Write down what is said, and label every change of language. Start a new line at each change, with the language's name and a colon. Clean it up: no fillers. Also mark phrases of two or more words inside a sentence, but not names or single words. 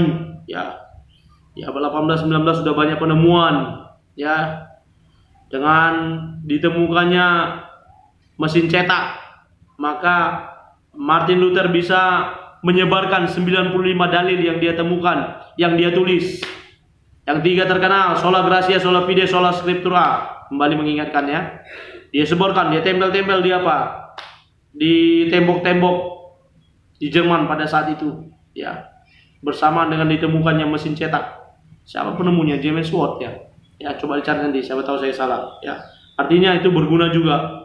Indonesian: Ya, di abad 18-19 sudah banyak penemuan. Ya, dengan ditemukannya mesin cetak, maka Martin Luther bisa menyebarkan 95 dalil yang dia temukan, yang dia tulis. Yang 3 terkenal,
Latin: sola gratia, sola fide, sola scriptura.
Indonesian: Kembali mengingatkan ya. Dia sebarkan, dia tempel-tempel di apa? Di tembok-tembok di Jerman pada saat itu. Ya, bersamaan dengan ditemukannya mesin cetak. Siapa penemunya? James Watt ya. Ya, coba dicari nanti, siapa tahu saya salah. Ya, artinya itu berguna juga.